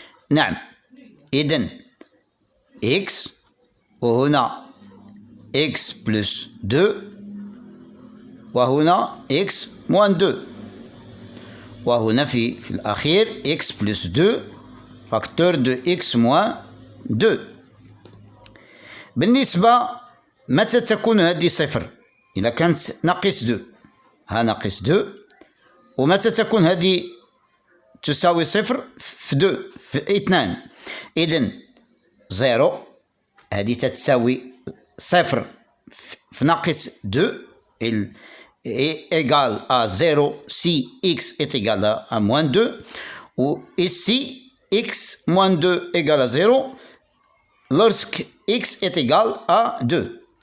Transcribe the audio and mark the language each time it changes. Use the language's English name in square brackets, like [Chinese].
[Arabic] نعم، إذن x وهنا x plus 2 وهنا x moins 2 وهنا في الأخير [French] x plus 2 facteur de x moins 2. [Arabic] بالنسبة متى تكون هذه صفر؟ إذا كانت ناقص 2 ها ناقص 2. ومتى تكون هذه تساوي صفر؟ في 2 في 2. إذن 0 هذه تتساوي صفر في ناقص 2 [French] est égal à 0 si x est égal à moins 2, ou ici x moins 2 égale à 0 lorsque x est égal à 2.